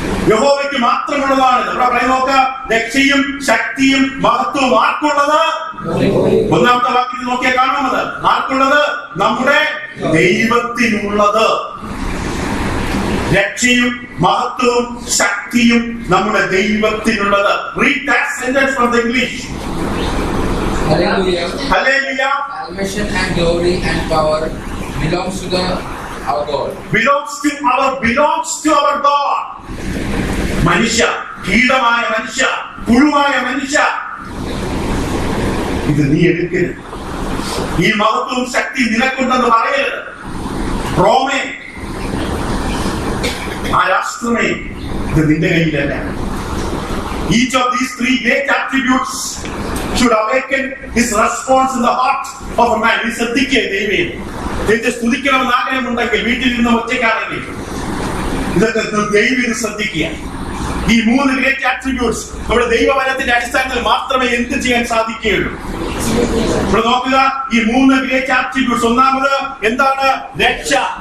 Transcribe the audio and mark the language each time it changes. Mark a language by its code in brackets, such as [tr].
[ml] യഹോവയ്ക്ക് മാത്രമുള്ളതാണ്. നമ്മുടെ പറയുന്നോക്ക രക്ഷയും ശക്തിയും മഹത്വവും ആർക്കുള്ളത്? 1-ാമത്തെ വാക്യത്തിൽ നോക്കിയാൽ കാണുന്നത് ആർക്കുള്ളത്? നമ്മുടെ ദൈവത്തിനുള്ളത്. രക്ഷയും മഹത്വവും ശക്തിയും നമ്മുടെ ദൈവത്തിനുള്ളത്. [en] Read that sentence from the English. Hallelujah. Hallelujah. Salvation and glory and power belongs to our God. Belongs to our God. [ml] മനുഷ്യ, കീടമായ മനുഷ്യ, പുഴുവായ മനുഷ്യ, ഇത് നീ എടുക്കരുത്. ഈ മഹത്വവും ശക്തി നിനക്കുണ്ടെന്ന് പറയരുത്. റോമേ, ആ രാഷ്ട്രമേ, ഇത് നിന്റെ കയ്യിലല്ല. [en] Each of these 3 great attributes should awaken his response in the heart of a man. [ml] നീ ശ്രദ്ധിക്കുക. ദൈവമേ, ദൈവത്തെ സ്തുതിക്കണമെന്ന് ആഗ്രഹമുണ്ടെങ്കിൽ വീട്ടിൽ നിന്ന് ഒറ്റയ്ക്കാണെങ്കിൽ ഇതൊക്കെ ദൈവം ശ്രദ്ധിക്കുക. ഈ 3 ഗ്രേറ്റ് ആട്രിബ്യൂട്ട്സ് നമ്മുടെ ദൈവവചനത്തിന്റെ അടിസ്ഥാനത്തിൽ മാത്രമേ എന്ത് ചെയ്യാൻ സാധിക്കുകയുള്ളൂ. ഇവിടെ നോക്കുക, ഈ 3 ഗ്രേറ്റ് ആട്രിബ്യൂട്ട്സ്. ഒന്നാമത് എന്താണ്? രക്ഷ.